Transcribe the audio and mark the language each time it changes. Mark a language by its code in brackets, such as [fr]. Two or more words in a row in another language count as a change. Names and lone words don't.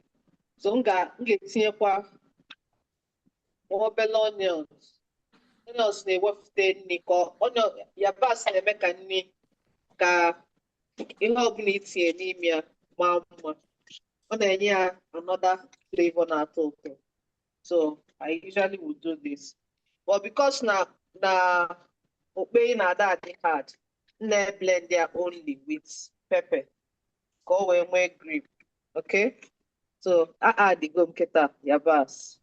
[ig] So m ga-etinyekwa obere onions. Onions na-ewepụta nri ka onion yabasị na-eme ka nri ka ihe ọbụla itinye n'ime ya maa mma. Ọ na-enye ya [en] another flavor [ig] na-atọ ụtọ. [en] So I usually would do this. But because [ig] na okpe na-ada adị hard, na-blend ya [en] only with pepper [ig] ka o wee nwee grip. Okay? So adigo m kịta yabasị.